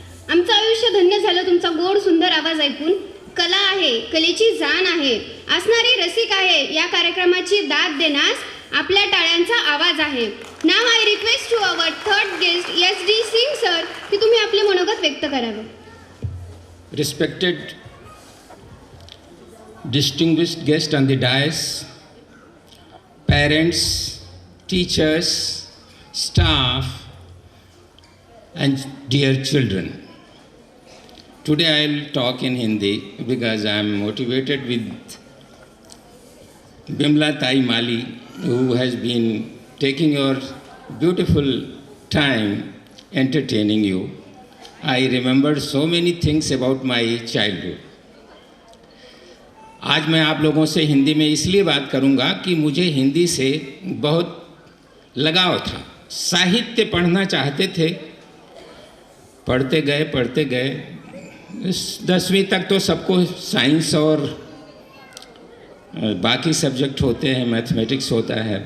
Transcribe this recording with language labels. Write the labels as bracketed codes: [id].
[mr] आमचं आयुष्य धन्य झालं तुमचा गोड सुंदर आवाज ऐकून. कला आहे, कलेची जाण आहे, असणारी रसिक आहे, या कार्यक्रमाची दाद देण्यास आपल्या टाळ्यांचा आवाज आहे. [en] now I request to our third guest SD Singh sir [mr] की तुम्ही आपले मनोगत व्यक्त करावं. [en] Respected distinguished guests on the dais, parents, teachers, staff and dear children. Today I will talk in Hindi because I am motivated with Bimla Tai Mali, who has been taking your beautiful time entertaining you. I remembered so many things about my childhood. [hi] आज मैं आप लोगों से हिंदी में इसलिए बात करूंगा कि मुझे हिंदी से बहुत लगाव था. साहित्य पढ़ना चाहते थे, पढ़ते गए. 10वीं तक तो सबको साइंस और बाकी सब्जेक्ट होते हैं, मैथमेटिक्स होता है.